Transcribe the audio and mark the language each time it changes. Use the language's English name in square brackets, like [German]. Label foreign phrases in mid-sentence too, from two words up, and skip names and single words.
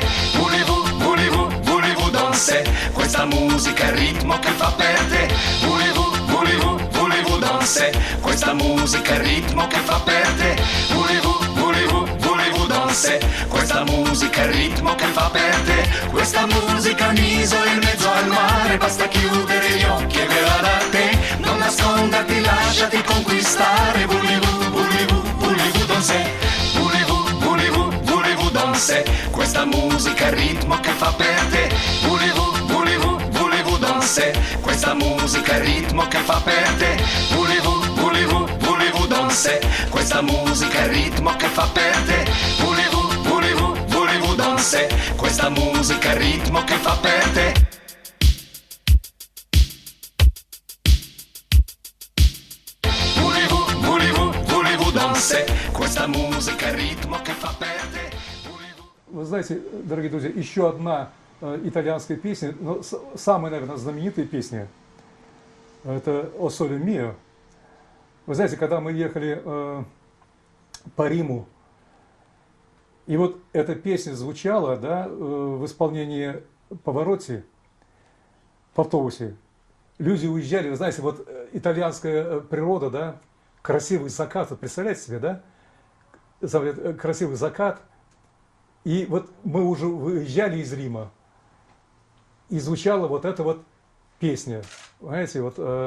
[French] Voulez-vous danser? [Italian] Questa musica è ritmo che fa per te. [French] Voulez-vous danser? [Italian] Questa musica è ritmo che fa per te. [French] Voulez-vous danser? [Italian] Questa musica è ritmo che fa per te. Questa musica un'isola in mezzo al mare, basta chiudere gli occhi e verrà da te. Non nasconderti, lasciati conquistare. [French] Voulez-vous danser? Voulez-vous danser? [Italian] Questa musica è ritmo che fa per te. [French] Voulez-vous danser? [Italian] Questa musica è ritmo che fa per te. [French] Voulez-vous danser? [Italian] Questa musica è ritmo che fa per te. [French] Voulez-vous danser? [Italian] Questa musica è ritmo che fa per te. [French] Voulez-vous danser? [Italian] Questa musica è ritmo che fa per te. [Russian] Вы знаете, дорогие друзья, еще одна итальянская песня, но самая, наверное, знаменитая песня, это «О соле мио». Вы знаете, когда мы ехали по Риму, и вот эта песня звучала, да, в исполнении Паваротти в автобусе, люди уезжали, вы знаете, вот итальянская природа, да, красивый закат, вот представляете себе, да, красивый закат, и вот мы уже выезжали из Рима, и звучала вот эта вот песня, знаете, вот